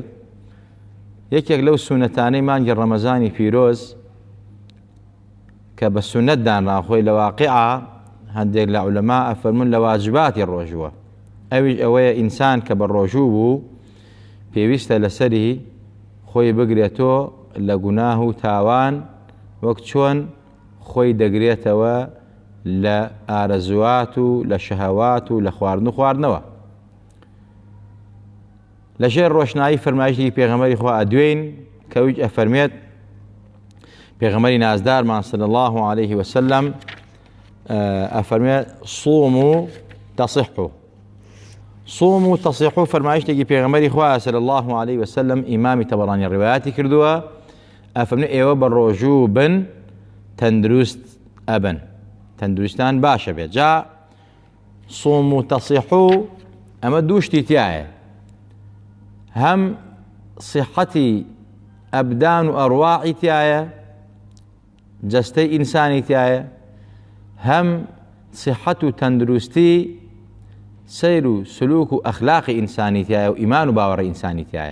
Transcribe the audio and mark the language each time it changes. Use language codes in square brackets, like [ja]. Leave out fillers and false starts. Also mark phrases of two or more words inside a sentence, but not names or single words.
[ckb] یەکێک لەو سونەتانەی مانگی ڕەمەزانی پیرۆز کە بە سونەت دانراخۆی لە واقعە هەندێک لە عولەما ئەفەرمون لە واجباتی ڕۆژووە، ئەویش ئەوەیە ئینسان کە بە ڕۆژوو بوو پێویستە لەسەری خۆی بگرێتەوە لە گوناه و تاوان، وەک چۆن خۆی دەگرێتەوە لە ئارەزوات و لە شەهەوات و لە خواردن و خواردنەوە. لەژێر ڕۆشنایی فەرمایشی پێغەمبەری خوا ئەدوێین کەویش ئەفەرمێت پێغەمبەری نازدارمان [ar] صلی الله عليه وسلم [ckb] ئەفەرمێت [ar] صوموا تصحوا. صوموا تصحوا [ckb] فەرمایشتێکی پێغەمبەری خوا [ar] صلی الله عليه وسلم [ckb] ئیمامی تەبەڕانی ڕیوایەتی کردووە، ئەفەرمێت ئێوە بە ڕۆژوو بن تەندروست ئەبن، تەندروستان باشە بێت. جا [ar] صوموا تصحوا [ckb] ئەمە دوو شتی تایە، هەم صحەتی ئەبدان و ئەڕواعی تایە، جەستەی ئینسانی تایە، هەم صحەت و تەندروستی سەیر و سلوک و ئەخلاقی ئینسانی تایە و ئیمان و باوەڕی ئینسانی تایە.